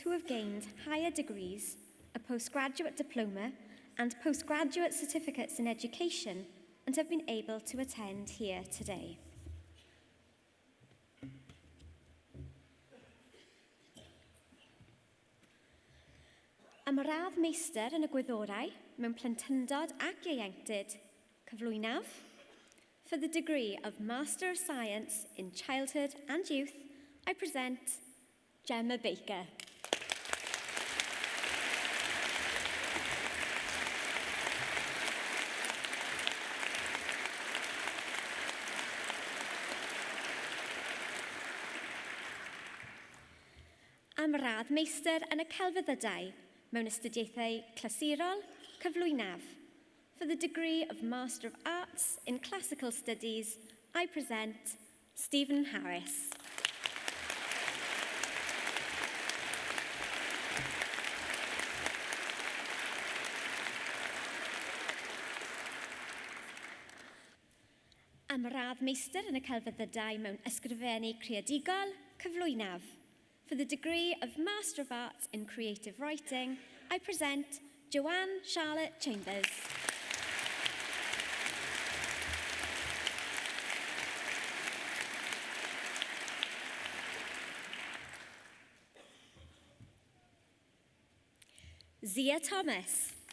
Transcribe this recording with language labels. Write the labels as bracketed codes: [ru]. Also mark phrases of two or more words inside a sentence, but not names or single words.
[en] who have gained higher degrees, a postgraduate diploma and postgraduate certificates in education and have been able to attend here today. [cy] Am radd meistr yn y gwyddorau mewn plentyndod ac ieuenctid, cyflwynaf. [en] For the degree of Master of Science in Childhood and Youth, I present Gemma Baker. [cy] Am radd meistr yn y celfyddydau mewn astudiaethau clasurol, cyflwynaf. [en] For the degree of Master of Arts in Classical Studies, I present Stephen Harris. [cy] Am radd meistr yn y celfyddydau mewn ysgrifennu creadigol, cyflwynaf. [en] For the degree of Master of Arts in Creative Writing, I present Joanne Charlotte Chambers. Zia Thomas.